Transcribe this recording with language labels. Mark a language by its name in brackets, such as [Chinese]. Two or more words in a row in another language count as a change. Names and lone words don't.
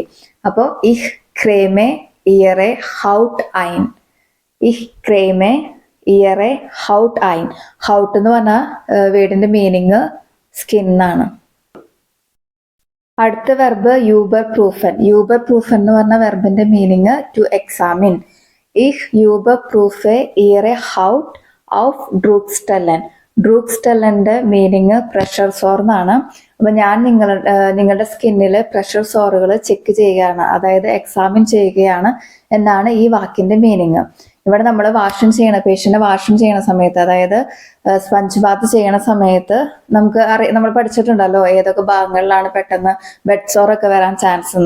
[German] അപ്പോൾ Ich creme Ihre Haut ein. Ich creme Ihre Haut ein. [Malayalam] ഹൗട്ട് എന്ന് പറഞ്ഞാൽ വേർഡിന്റെ മീനിങ് സ്കിൻ ആണ്. അടുത്ത വെർബ് [German] über prüfen. über prüfen [Malayalam] എന്ന് പറഞ്ഞ വെർബിന്റെ [English] meaning to examine. [German] Ich überprüfe ihre Haut auf Druckstellen. [Malayalam] ഡ്രൂക്സ്റ്റെല്ലന്റെ [English] meaning pressure sore [Malayalam] എന്നാണ്. അപ്പൊ ഞാൻ നിങ്ങളുടെ സ്കിന്നില് [English] pressure sores [Malayalam] ചെക്ക് ചെയ്യുകയാണ്, അതായത് എക്സാമിൻ ചെയ്യുകയാണ് എന്നാണ് ഈ വാക്കിന്റെ മീനിങ്. ഇവിടെ നമ്മൾ [English] patient wash [Malayalam] ചെയ്യണ സമയത്ത്, അതായത് [English] sponge bath [Malayalam] ചെയ്യണ സമയത്ത് നമ്മൾ പഠിച്ചിട്ടുണ്ടല്ലോ ഏതൊക്കെ ഭാഗങ്ങളിലാണ് പെട്ടെന്ന് ബെഡ് സോറൊക്കെ വരാൻ ചാൻസ് എന്ന്.